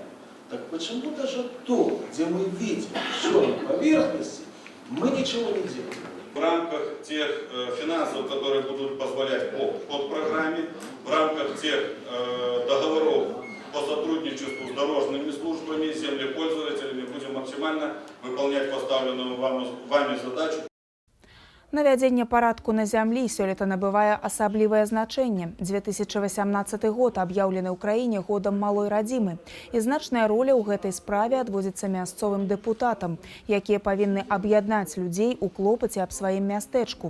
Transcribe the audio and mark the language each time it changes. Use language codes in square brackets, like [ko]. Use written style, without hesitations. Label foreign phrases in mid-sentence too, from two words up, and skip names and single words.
[ru] Так почему даже то, где мы видим все на поверхности, мы ничего не делаем? В рамках тех финансов, которые будут позволять по подпрограмме, в рамках тех договоров по сотрудничеству с дорожными службами, землепользователями, будем максимально выполнять поставленную вами задачу. [be] Навядзенне парадку на зямлі сёлета набывае асаблівае значэнне. 2018 год аб'яўлены ў краіне годам малой радзімы. І значная роля ў гэтай справе адводзіцца мясцовым дэпутатам, якія павінны аб'яднаць людзей у клопаце аб сваім мястэчку.